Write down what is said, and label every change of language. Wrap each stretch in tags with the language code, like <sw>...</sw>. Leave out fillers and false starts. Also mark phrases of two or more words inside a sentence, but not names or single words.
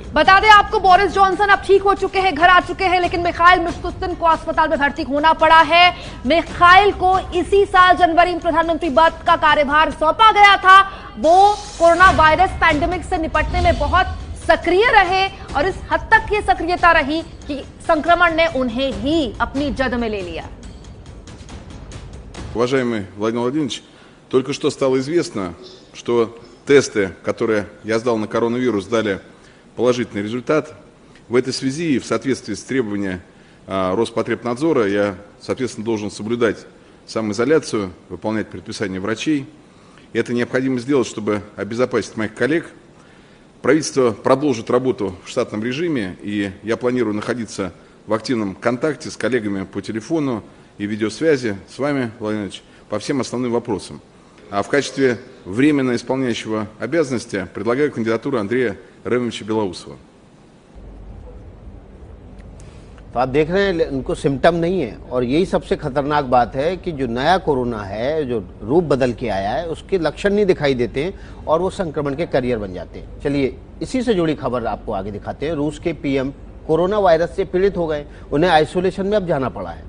<hi>बता दें आपको, बोरिस जॉनसन अब ठीक हो चुके हैं, घर आ चुके हैं, लेकिन मिखाइल मिशुस्तिन को अस्पताल में भर्ती होना पड़ा है। मिखाइल को इसी साल जनवरी में प्रधानमंत्री पद का कार्यभार सौंपा गया था। वो</hi> <en>corona virus pandemic</en> <hi>से निपटने में बहुत सक्रिय रहे और इस हद तक ये सक्रियता रही कि संक्रमण ने उन्हें ही अपनी जद में ले लिया।</hi> <ru>Уважаемый Владимир Владимирович, только что стало известно, что тесты, которые я сдал на коронавирус, дали положительный результат. В этой связи и в соответствии с требованиями Роспотребнадзора я, соответственно, должен соблюдать самоизоляцию, выполнять предписания врачей. И это необходимо сделать, чтобы обезопасить моих коллег. Правительство продолжит работу в штатном режиме, и я планирую находиться в активном контакте с коллегами по телефону и видеосвязи с вами, Владимир Ильич, по всем основным вопросам. А в качестве временно исполняющего обязанности предлагаю кандидатуру Андрея Ремовича Белоусова.</ru> <hi>तो आप देख रहे हैं उनको सिम्टम नहीं है, और यही सबसे खतरनाक बात है कि जो नया कोरोना है, जो रूप बदल के आया है, उसके लक्षण नहीं दिखाई देते हैं और वो संक्रमण के करियर बन जाते हैं। चलिए इसी से जुड़ी खबर आपको आगे दिखाते हैं। रूस के पीएम</hi> <en>corona virus</en> <hi>से पीड़ित हो गए, उन्हें आइसोलेशन में अब जाना पड़ा है।</hi>